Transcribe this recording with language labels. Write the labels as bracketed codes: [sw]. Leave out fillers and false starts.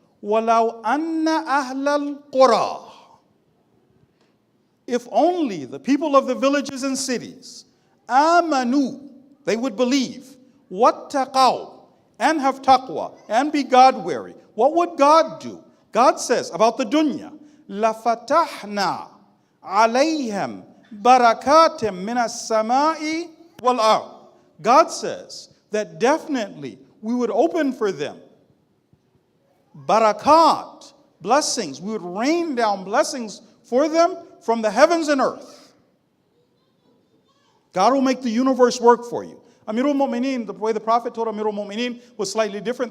[ar] وَلَوْ أَنَّ أَهْلَ الْقُرَىٰ, [en] if only the people of the villages and cities, amanu, they would believe, wattaqaw, and have taqwa, and be God-wary. What would God do? God says about the dunya, [ar] لَفَتَحْنَا عَلَيْهِمْ بَرَكَاتٍ مِّنَ السَّمَاءِ وَالْأَرْضِ. [en] God says that definitely we would open for them barakat, blessings. We would rain down blessings for them from the heavens and earth. God will make the universe work for you. Amirul Mu'mineen, the way the Prophet told Amirul Mu'mineen was slightly different.